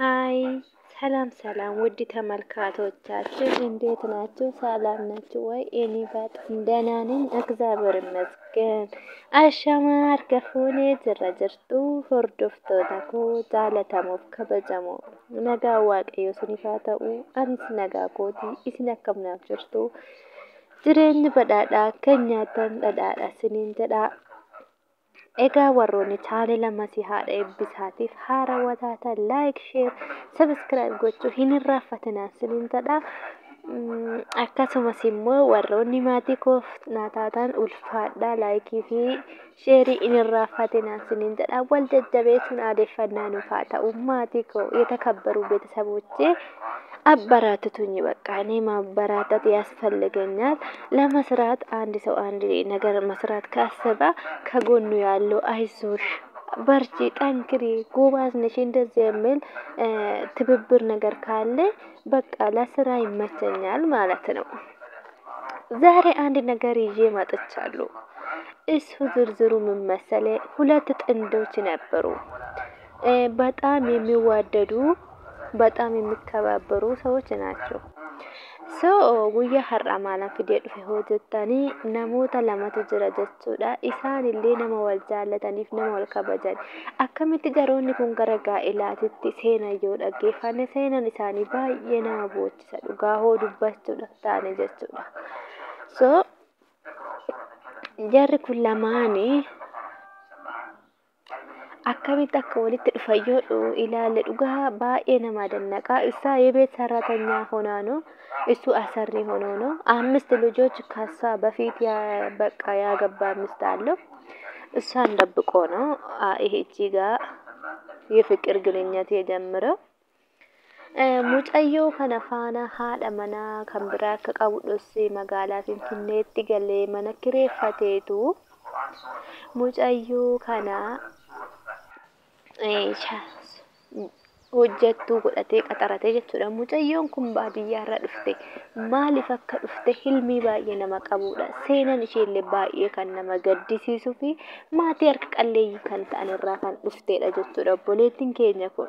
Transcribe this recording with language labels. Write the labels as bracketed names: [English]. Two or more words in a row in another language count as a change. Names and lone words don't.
[Amharic] ሃይ ሰላም ውድ ተመልካቾቻችን እንዴት ናችሁ? ሰላም ናችሁ ወይ? እኔ በጣም ደህና ነኝ፣ እግዚአብሔር ይመስገን። [Oromo] ashamaar kafonee jirtu hordoftoota koo jaalatamuuf kabajamoo nagaa waaqayyo isiniif haa ta'u. Anis nagaa kooti, isin akkam jirtu? Jireenyi badhaadhaa kan nyaatan dhadhaadha isiniin jedha. Egaa warroonni chaanela masii haadha eebbisaatiif haarawaa taatan [English] like, share, subscribe [Oromo] gochuu hin irraanfatinaa isiniin jedha. Akkasumas immoo warroonni maatii koof naa taatan ulfaadhaa laayikii fi sheerii hin irraanfatinaa isiniin jedha. Wal jajjabeessuun aadeeffannaa nuuf haa ta'u. Maatii koo [Amharic] የተከበሩ ቤተሰቦቼ አበራትቱኝ። በቃ እኔ ማበራታት ያስፈልገኛል። ለመስራት አንድ ሰው አንድ ነገር መስራት ካሰበ ከጎኑ ያለው አይዞሽ በርቺ ጠንክሪ ጎበዝ ነሽ እንደዚህ የሚል ትብብር ነገር ካለ በቃ ለስራ ይመቸኛል ማለት ነው። ዛሬ አንድ ነገር ይዤ መጥቻለሁ። እሱ ዝርዝሩ ምን መሰለ? ሁለት ጥንዶች ነበሩ። በጣም የሚዋደዱ በጣም የሚከባበሩ ሰዎች ናቸው። [Oromo] guyyaa har'a maalan fidee dhufe hojjettanii namoota lamatu jira jechuudha. Isaan illee nama wal jaallataniif nama wal kabajan. Akkamitti garoonni kun gara gaa'ilaatitti seenan yoo dhaggeeffanne seenan isaanii baay'ee nama boochisa. Dhugaa hoo dubbachuudha taane jechuudha. Jarri kun lamaanii akkamitti akka walitti dhufan yoo ilaalle dhugaa baay'ee nama dannaqa. [Amharic] Isaa የቤት ሰራተኛ ሆና ነው፣ እሱ አሰሪ ሆኖ ነው። 5 ልጆች ከሷ በፊት በቃ ያገባ ሚስት አለው። እሷን ደብቆ ነው ይሄቺ ጋር የፍቅር ግንኙነት የጀመረው። [Oromo] Mucayyoo kanafana haadha manaa kanbara kanqabudhoos magaalaa Finfinneetti galee manakireeffatetu mucayyoo kana hojjettuu godhatee qaxaratee jechuudha. Mucayyoon kun baadiyyaarra dhufte. Maaliif akka dhufte hilmii baay'ee nama qabudha. Seenan isheellee baay'ee kan nama gaddisiisuu fi maatii harka qalleeyyii kan ta'an irraa kan dhuftedha jechuudha obboleettiin keenya kun.